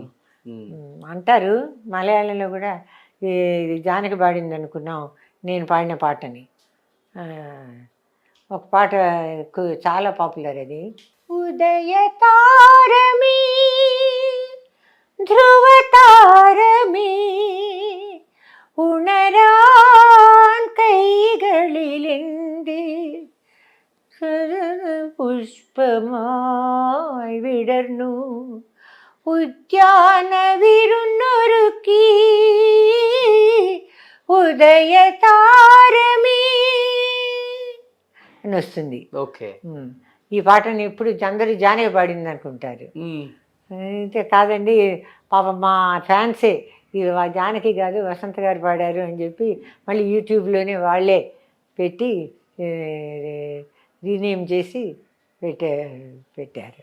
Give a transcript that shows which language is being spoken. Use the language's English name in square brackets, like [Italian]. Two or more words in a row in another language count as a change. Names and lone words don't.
[Telugu] అంటారు మలయాళంలో కూడా ఇది జానకి పాడింది అనుకున్నాం నేను పాడిన పాటని. ఒక పాట చాలా పాపులర్ అది. [Malayalam] ഉദയ താരമേ ധ്രുവ താരമേ ഉണരാൻ കൈകളിലെന്തി പുഷ്പമായി വിടർന്നു ഉദ്യാന വിരുന്നൊരുക്കി ഉദയ താരമേ [Telugu] అని వస్తుంది. ఓకే, ఈ పాటని ఎప్పుడు అందరూ జానకి పాడింది అనుకుంటారు. అయితే కాదండి, పాప మా ఫ్యాన్సే ఇది జానకి కాదు వసంత గారు పాడారు అని చెప్పి మళ్ళీ యూట్యూబ్లోనే వాళ్ళే పెట్టి రీనేమ్ చేసి పెట్టారు.